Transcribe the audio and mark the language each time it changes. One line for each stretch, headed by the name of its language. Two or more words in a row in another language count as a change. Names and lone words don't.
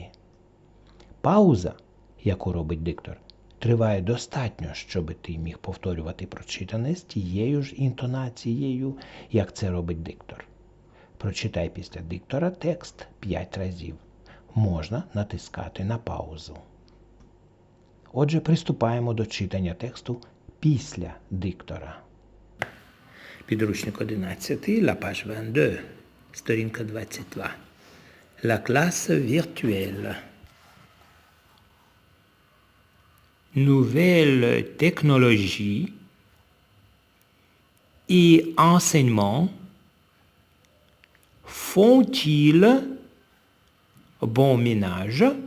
Ukrainian: Пауза, яку робить диктор, триває достатньо, щоб ти міг повторювати прочитане з тією ж інтонацією, як це робить диктор. Прочитай після диктора текст 5 разів. Можна натискати на паузу. Отже, приступаємо до читання тексту після диктора. Підручник 11,
French: la page 22,
Ukrainian: сторінка 22.
French: La classe virtuelle. Nouvelles technologies et enseignements font-ils bon ménage?